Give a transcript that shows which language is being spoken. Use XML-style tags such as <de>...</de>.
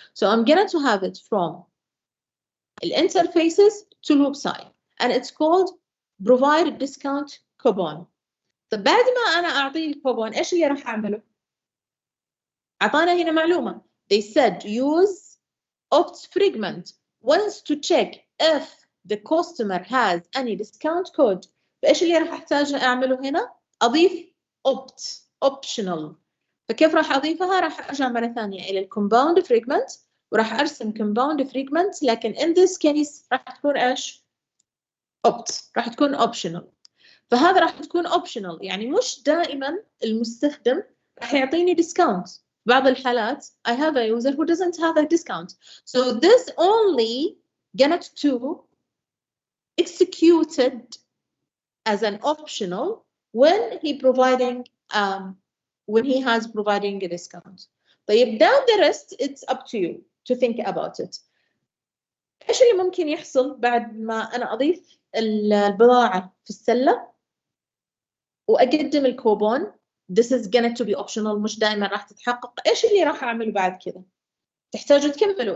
<en>So I'm going to have it from الانترفيسز to the website and it's called provide discount coupon.</en> <ar>طب بعد ما أنا أعطيه الكوبون إيش اللي راح أعمله؟ أعطانا هنا معلومة.</ar> <en>They said use opt fragment wants to check if the customer has any discount code.</en> <ar>فإيش اللي راح أحتاج أعمله هنا؟ أضيف opt optional. فكيف راح أضيفها؟ راح أرجع مرة ثانية إلى الكومباوند فريجمنت وراح أرسم كومباوند فريجمنت لكن</ar> <en>in this case</en> <ar>راح تكون إيش؟ opt راح تكون optional. فهذا راح تكون optional يعني مش دائما المستخدم راح يعطيني discount. بعض الحالات</ar> <en>I have a user who doesn't have a discount. So this only get to executed as an optional when he providing when he has providing a discount.</en> <ar>طيب</ar> <en>down the rest it's up to you to think about it.</en> <ar>إيش اللي ممكن يحصل بعد ما أنا أضيف البضاعة في السلة وأقدم الكوبون؟</ar> <en>This is going to be optional،</en> <ar>مش دائما راح تتحقق. إيش اللي راح أعمله بعد كذا؟ تحتاجوا تكملوا.</ar>